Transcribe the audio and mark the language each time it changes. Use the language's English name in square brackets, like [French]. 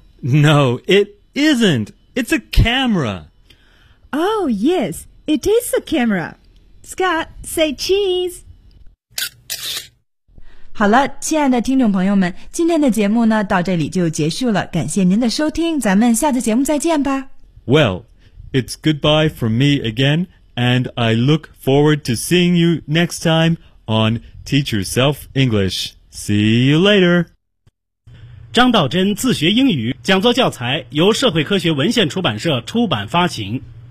[English] No, it isn't. It's a camera. Oh, yes, it is a camera. Scott, say cheese. [Chinese] 好了，亲爱的听众朋友们，今天的节目呢，到这里就结束了。感谢您的收听，咱们下次节目再见吧。 [English] Well, it's goodbye from me again, and I look forward to seeing you next time on Teach Yourself English. See you later. [Chinese] 张道真自学英语讲座教材由社会科学文献出版社出版发行。